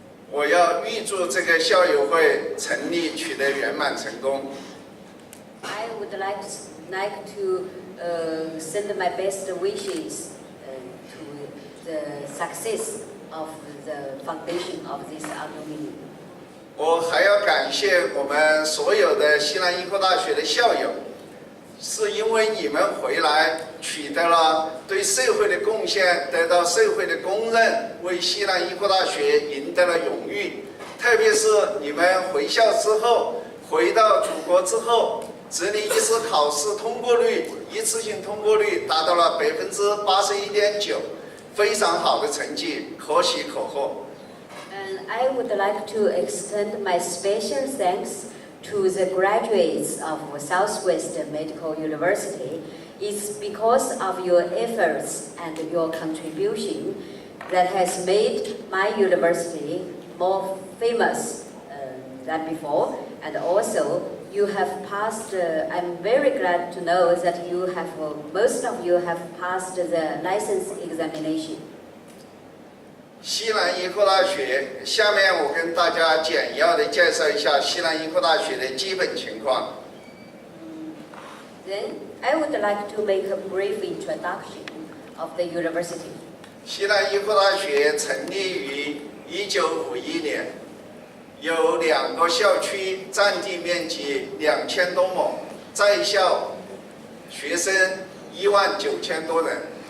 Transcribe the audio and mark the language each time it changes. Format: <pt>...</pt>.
<zh>我要预祝这个校友会成立，取得圆满成功。</zh> <en>I would like to send my best wishes to the success of the foundation of this alumni.</en> <zh>我还要感谢我们所有的西南医科大学的校友，是因为你们回来取得了对社会的贡献，得到社会的公认，为西南医科大学赢得了荣誉。特别是你们回校之后，回到祖国之后，直隶医师考试通过率一次性通过率达到了81.9%，非常好的成绩，可喜可贺。</zh> <en>And I would like to extend my special thanks to the graduates of Southwest Medical University. It's because of your efforts and your contribution that has made my university more famous than before. And also, you have passed, I'm very glad to know that you have, most of you have passed the license examination.</en> <zh>西南医科大学，下面我跟大家简要的介绍一下西南医科大学的基本情况。</zh> <en>Then I would like to make a brief introduction of the university.</en> <zh>西南医科大学成立于1951年，有2个校区，占地面积2000多亩，在校学生19000多人。</zh>